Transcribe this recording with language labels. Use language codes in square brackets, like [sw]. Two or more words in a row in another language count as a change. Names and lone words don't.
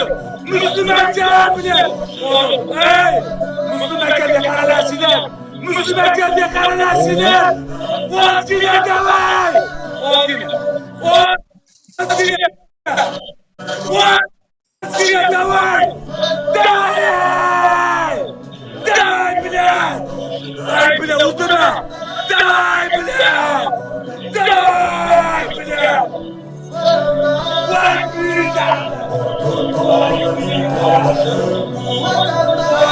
[uz] Muslim aka bilan. Hey! Muslim akaga qaralashinglar. Muslim akaga qaralashinglar. Ozgina davay! Ozgina. Ozgina davay! [ru] Давай, блядь! Ай, блядь, удара! Давай, блядь! Давай, блядь! Ай, блядь!